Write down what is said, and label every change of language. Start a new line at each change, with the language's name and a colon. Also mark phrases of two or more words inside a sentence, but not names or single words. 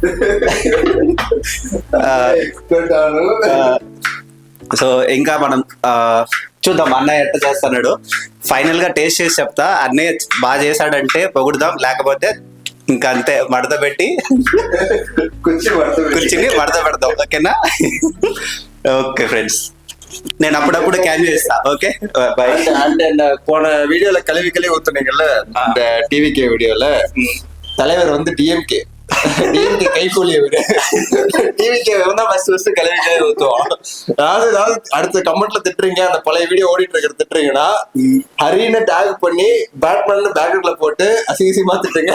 Telugu: సో ఇంకా మనం చూద్దాం అన్నయ్య ఎట్లా చేస్తున్నాడు. ఫైనల్ గా టేస్ట్ చేసి చెప్తా. అన్నయ్య బాగా చేశాడంటే పొగుడుదాం, లేకపోతే ఇంకా అంతే మడత పెట్టి కుర్చీని మడత పెడతాం. ఓకేనా? ఓకే ఫ్రెండ్స్, నేను అప్పుడప్పుడు క్యాన్ చేస్తా. ఓకే, బై.
Tamil: போன வீடியோல கழுவி ஊத்துனீங்கல்ல, இந்த டிவிகே வீடியோல தலைவர் வந்து டிஎம்கே கைகூலி டிவிகே தான் ஃபர்ஸ்ட் கழுவி ஊத்துவோம். அதாவது அடுத்த கமெண்ட்ல திட்டுறீங்க, அந்த பழைய வீடியோ ஓடிட்டு இருக்கிற திட்டுறீங்கன்னா, ஹரின்னு டேக் பண்ணி பேட்மேன் பேக்ரவுண்ட்ல போட்டு அசிங்கமா திட்டுங்க.